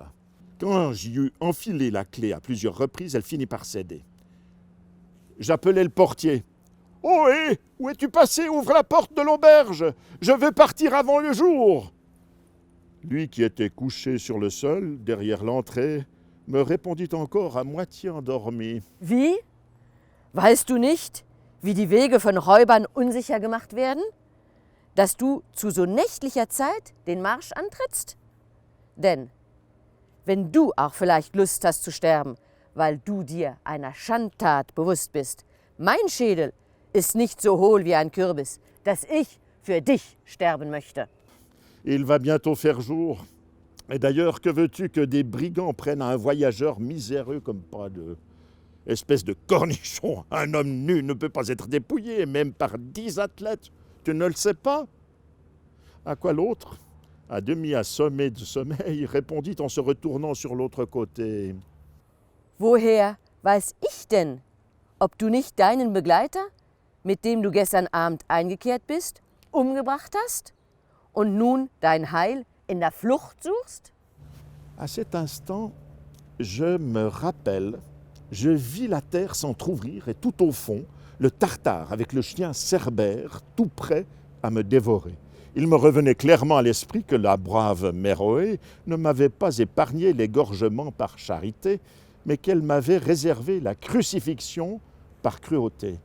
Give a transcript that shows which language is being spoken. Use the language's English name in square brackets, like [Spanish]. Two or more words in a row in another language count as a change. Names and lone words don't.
[French] Quand j'y eus enfilé la clé à plusieurs reprises, elle finit par céder. J'appelai le portier. « Ohé, où es-tu passé? Ouvre la porte de l'auberge. Je veux partir avant le jour. » Lui qui était couché sur le sol, derrière l'entrée, me répondit encore à moitié endormi. [German] Wie? Weißt du nicht, wie die Wege von Räubern unsicher gemacht werden? Dass du zu so nächtlicher Zeit den Marsch antrittst? Denn wenn du auch vielleicht Lust hast zu sterben, weil du dir einer Schandtat bewusst bist, mein Schädel ist nicht so hohl wie ein Kürbis, dass ich für dich sterben möchte. [French] Il va bientôt faire jour. Et d'ailleurs, que veux-tu que des brigands prennent un voyageur miséreux comme pas de... Espèce de cornichon, un homme nu ne peut pas être dépouillé, même par 10 athlètes. Tu ne le sais pas? À quoi l'autre, à demi assommé de sommeil, répondit en se retournant sur l'autre côté. [German] Woher weiß ich denn, ob du nicht deinen Begleiter, mit dem du gestern Abend eingekehrt bist, umgebracht hast und nun dein Heil in der Flucht suchst? [French] À cet instant, je me rappelle, je vis la terre s'entr'ouvrir et tout au fond, le Tartare avec le chien Cerbère tout prêt à me dévorer. Il me revenait clairement à l'esprit que la brave Méroé ne m'avait pas épargné l'égorgement par charité, mais qu'elle m'avait réservé la crucifixion par cruauté.